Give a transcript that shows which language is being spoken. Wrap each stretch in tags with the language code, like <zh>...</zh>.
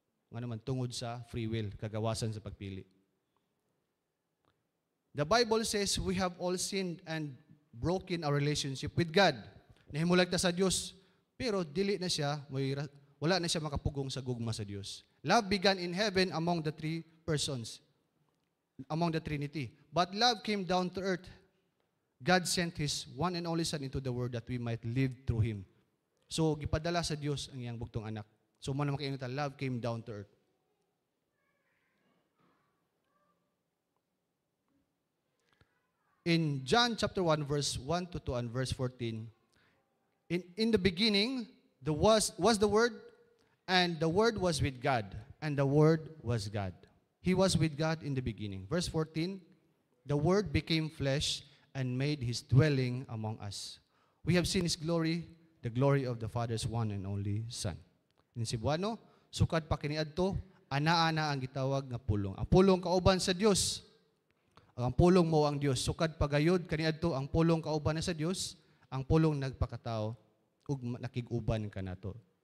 <ceb>Nga naman tungod sa free will, kagawasan sa pagpili.</ceb> <en>The Bible says we have all sinned and broken our relationship with God.</en> <ceb>Nahimulag ta sa Diyos, pero dili na siya, wala na siya makapugong sa gugma sa Diyos.</ceb> <en>Love began in heaven among the three persons, among the Trinity. But love came down to earth. God sent His one and only Son into the world that we might live through Him.</en> <ceb>So, gipadala sa Diyos ang iyang bugtong anak.</ceb> <en>So, muna makiinita, love came down to earth. In John chapter 1, verse 1 to 2 and verse 14, in the beginning, was the Word, and the Word was with God, and the Word was God. He was with God in the beginning. Verse 14, the Word became flesh and made His dwelling among us. We have seen His glory, the glory of the Father's one and only Son. In Cebuano,</en> <ceb>sukad pa kiniadto, ana-ana ang gitawag nga pulong. Ang pulong kauban sa Dios. Ang pulong mo ang Dios. Sukad pagayod kaniadto ang pulong kauban na sa Dios, ang pulong nagpakatao ug nakig-uban kanato.</ceb>